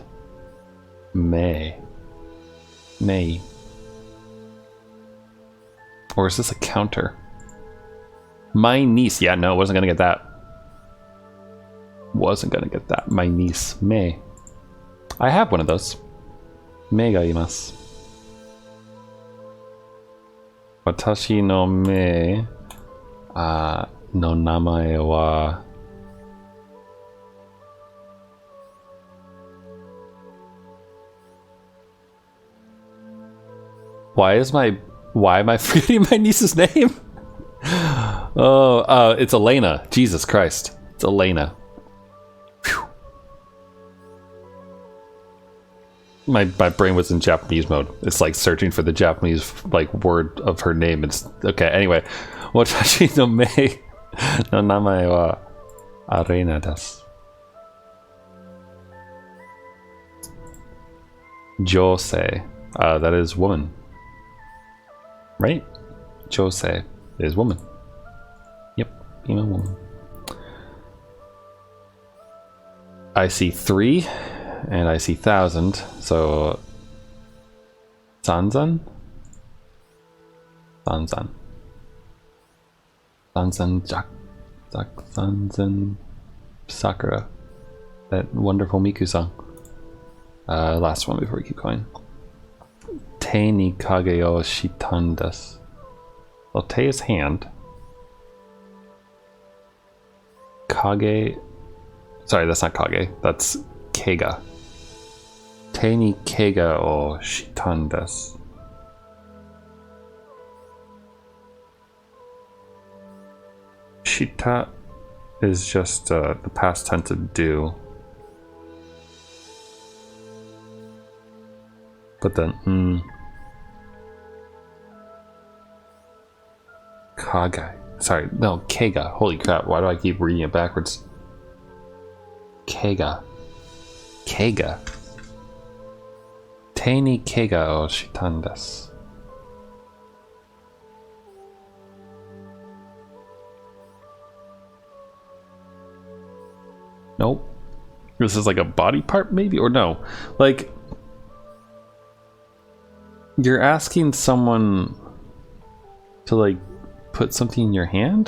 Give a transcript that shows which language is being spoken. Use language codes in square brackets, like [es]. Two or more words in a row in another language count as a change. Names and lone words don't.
[en] May. May. Or is this a counter? My niece. Yeah, no, wasn't gonna get that. Wasn't gonna get that. My niece. May. I have one of those. [ja] May ga imasu. Watashi no me no namae wa [en] Why is my Why am I forgetting my niece's name? Oh, it's Elena. Jesus Christ. It's Elena. Whew. My brain was in Japanese mode. It's like searching for the Japanese like word of her name. It's okay. Anyway, [ja] watashi no mei no namae wa Arena desu. [en] Josei. That is woman. Right? Josei is woman. Yep, female woman. I see 3 and I see 1,000, so Sanzan? Sanzan. Sanzan Sanzan Sakura. That wonderful Miku song. Last one before we keep going. [ja] Te ni kage o shitan desu. [en] Well, te is hand. Kage. Sorry, that's not kage. That's keiga. [ja] Te ni keiga o shitan desu. [en] Shita is just the past tense of do. But then, Kage. Sorry, no, Keiga. Holy crap, why do I keep reading it backwards? Keiga. Keiga. [ja] Te ni keiga o shitan desu. [en] Nope. This is like a body part, maybe? Or no. Like, you're asking someone to, like, put something in your hand?